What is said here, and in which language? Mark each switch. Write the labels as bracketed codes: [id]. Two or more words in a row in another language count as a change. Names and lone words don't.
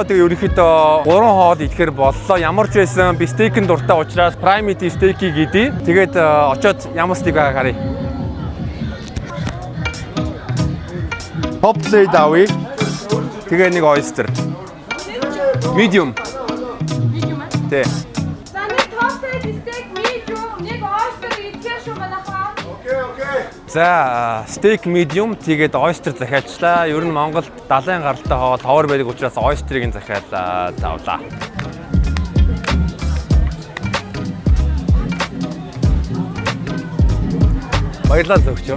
[mn] Тэгээ ерөнхийдөө 3 хоол идэхээр боллоо. Ямар ч байсан би стейкэн дуртай учраас Primate Steak-ийг идэ. Тэгээд очоод ямар стейк байгааг харъя. [en] Top plate авъя. [mn] Тэгээ нэг oyster. Medium. Medium аа? Тэ. За нэг [en] top plate steak medium, [mn] нэг oyster идэх шүү манайхаа. Окей. За [en] steak medium [mn] тэгээд oyster захиалчлаа. Ер нь Монголд 70 гаралтай хоол товор байдаг учраас oyster-ыг захиалаа тавлаа. Баярлалаа зөвчөө.